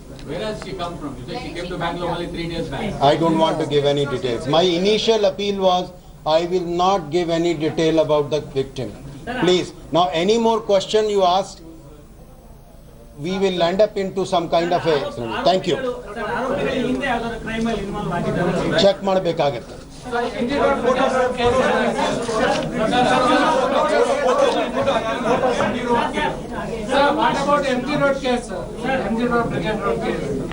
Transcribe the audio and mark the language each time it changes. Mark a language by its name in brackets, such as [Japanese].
[English] Where has she come from? You said she came to Bangalore only 3 days back. I don't want to give any details. My initial appeal was, I will not give any detail about the victim. Please, now any more question you ask, we will end up into some kind of a, thank you. [Kannada] ಆರೋಪಿಗಳು ಹಿಂದೆ ಯಾವ್ದಾದ್ರು crime ಅಲ್ಲಿ involve ಆಗಿದ್ದಾರೆ? Check ಮಾಡಬೇಕಾಗುತ್ತೆ. [English] Sir, what about MG Road case, sir? MG Road, Brigade Road case.